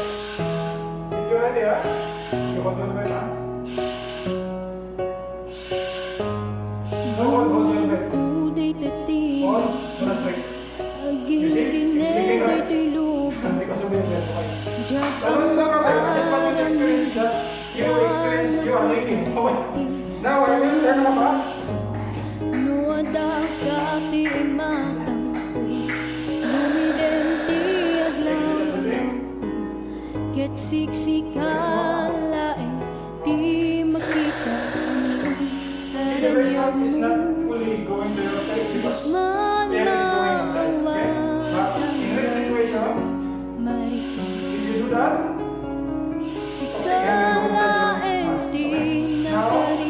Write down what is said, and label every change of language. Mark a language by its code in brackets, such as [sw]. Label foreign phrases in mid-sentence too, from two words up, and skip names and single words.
[en] If you're ready, you hold your breath, hold your breath. Hold, do not break. You see? It's sleeping, right? Because of your breath, okay. No, I just want you to experience that. You are leaking. Okay. Now, I will turn them up. Siksikalain, di makita See, the response is not fully going to your face because air is going outside. Okay? But in this situation, if you do that, okay, air will go inside your mask.